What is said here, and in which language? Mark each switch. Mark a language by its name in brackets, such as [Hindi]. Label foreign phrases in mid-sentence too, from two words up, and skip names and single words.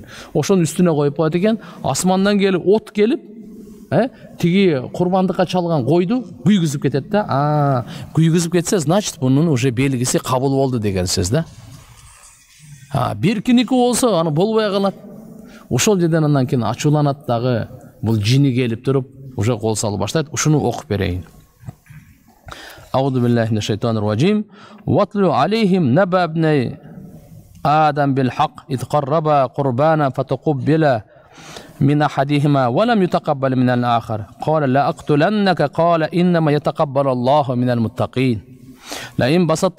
[Kyrgyz] Ошонун үстүнө коюп коет экен, асмандан келип, от келип, тиги курбандыкка чалган койду күйгүзүп кетет да. Күйгүзүп кетсе, значит, бунун уже белгиси кабыл болду деген сөз да. Биркиники болсо, аны болбой калат. Ошол жерден андан кийин ачууланат дагы, бул жини келип туруп, уже кол салып баштайт. Ушуну окуп берейин. [Arabic] أعوذ بالله من الشيطان الرجيم. واتل عليهم نبأ ابني آدم بالحق إذ قربا قربانا فتقبل من أحدهما ولم يتقبل من الآخر قال لا أقتلنك قال إنما يتقبل الله من المتقين لئن بسطت